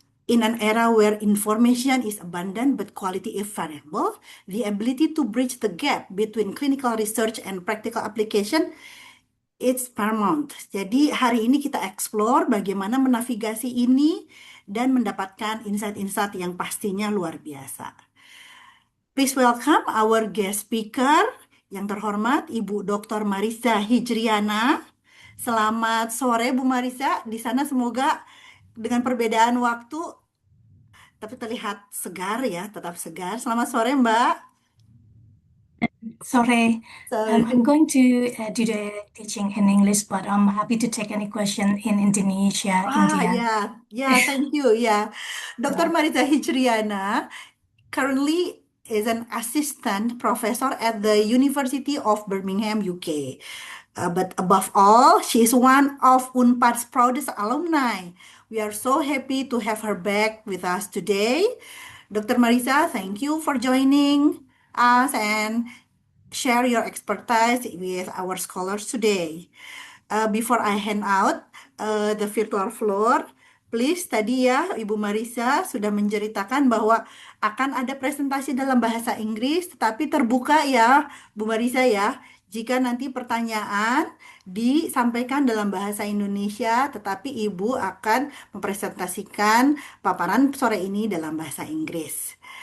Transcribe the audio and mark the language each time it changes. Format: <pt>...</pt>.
<en>In an era where information is abundant but quality is variable, the ability to bridge the gap between clinical research and practical application it's paramount.</en> <id>Jadi hari ini kita explore bagaimana menavigasi ini dan mendapatkan insight-insight yang pastinya luar biasa.</id> <en>Please welcome our guest speaker</en> <id>yang terhormat</id> <en>Ibu Dr Marisza Hijryana.</en> <id>Selamat sore Bu Marisza. Di sana semoga dengan perbedaan waktu tapi terlihat segar ya, tetap segar. Selamat sore Mbak.</id> <en>Sorry, Sorry. I'm going to do the teaching in English, but I'm happy to take any question in Indonesia, India. Thank you. Dr. Marisza Hijryana currently is an assistant professor at the University of Birmingham, UK. But above all, she is one of UNPAD's proudest alumni. We are so happy to have her back with us today. Dr. Marisza, thank you for joining us and share your expertise with our scholars today. Before I hand out the virtual floor,</en> <id>please tadi ya Ibu Marisza sudah menceritakan bahwa akan ada presentasi dalam bahasa Inggris, tetapi terbuka ya Bu Marisza ya. Jika nanti pertanyaan disampaikan dalam bahasa Indonesia, tetapi Ibu akan mempresentasikan paparan sore ini dalam bahasa Inggris.</id>